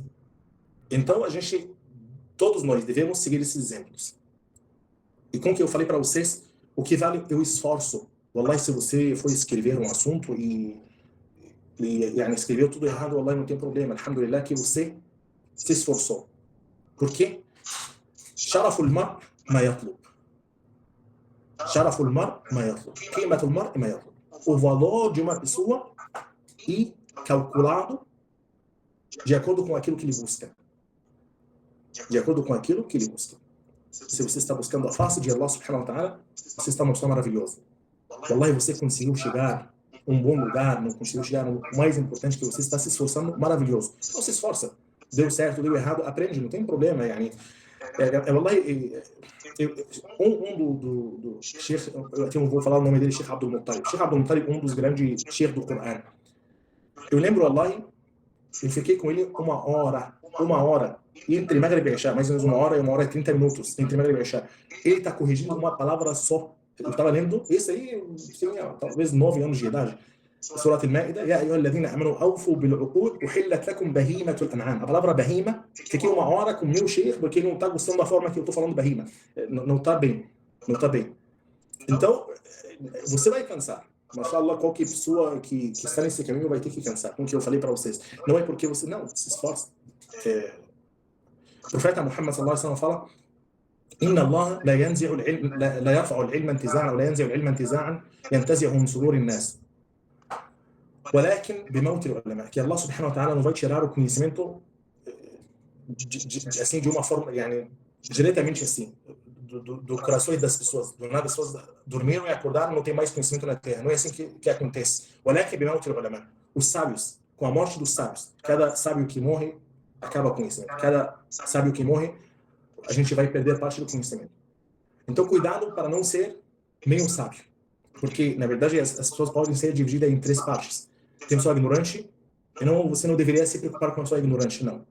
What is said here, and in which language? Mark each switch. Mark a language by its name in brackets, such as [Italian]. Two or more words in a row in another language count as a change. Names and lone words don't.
[Portuguese] Então, todos nós devemos seguir esses exemplos. E como que eu falei para vocês, o que vale é o esforço. Wallahi, se você for escrever um assunto e escreveu tudo errado, wallahi, não tem problema. Alhamdulillah que você se esforçou. Por quê? [Arabic] شرف المرء ما يطلب. شرف المرء ما يطلب قيمة المرء ما يطلب. [Portuguese] O valor de uma pessoa é calculado de acordo com aquilo que ele busca. De acordo com aquilo que ele busca. Se você está buscando a face de Allah [Arabic] سبحانه وتعالى, [Portuguese] você está numa pessoa maravilhosa. Wallahi, você conseguiu chegar a um bom lugar, não conseguiu chegar no mais importante, que você está se esforçando, maravilhoso. Não se esforça. Deu certo, deu errado, aprende, não tem problema. Wallahi, do Sheikh, eu vou falar o nome dele, Sheikh Abdul Muttalib. Sheikh Abdul Muttalib, um dos grandes Sheikh do Coran. Eu lembro, wallahi, eu fiquei com ele uma hora, entre Maghrib e Isha, mais ou menos 1 hora e 30 minutos, entre Maghrib e Isha. Ele está corrigindo uma palavra só. Eu estava lendo, esse aí tinha talvez 9 anos de idade. [Arabic] سورة المائدة يا أيها الذين آمنوا أوفوا بالعقود أحلت لكم بهيمة الأنعام. [Portuguese] A palavra bahima, fiquei 1 hora com o meu sheikh, porque ele não está gostando da forma que eu estou falando bahima. Não está bem. Não está bem. Então, você vai cansar. Mashallah, qualquer pessoa que está nesse caminho vai ter que cansar. Como que eu falei para vocês. Não é porque você... Não, se esforça. O profeta Muhammad [Arabic] صلى الله عليه وسلم [Portuguese] fala: [Arabic] إن الله لا يرفع العلم انتزاعا ولا ينزع العلم انتزاعا ينتزعه من صدور الناس ولكن بموت العلماء. [Portuguese] Que Allah [Arabic] سبحانه وتعالى [Portuguese] não vai tirar o conhecimento assim de uma forma, diretamente assim, do coração das pessoas. Do nada as pessoas dormiram e acordaram, não tem mais conhecimento na terra. Não é assim que acontece. [Arabic] ولكن بموت العلماء. [Portuguese] Os sábios, com a morte dos sábios, cada sábio que morre acaba com o conhecimento. Cada sábio que morre, a gente vai perder parte do conhecimento. Então, cuidado para não ser meio sábio. Porque, na verdade, as pessoas podem ser divididas em 3 partes. Tem pessoa ignorante, e você não deveria se preocupar com a pessoa ignorante, não.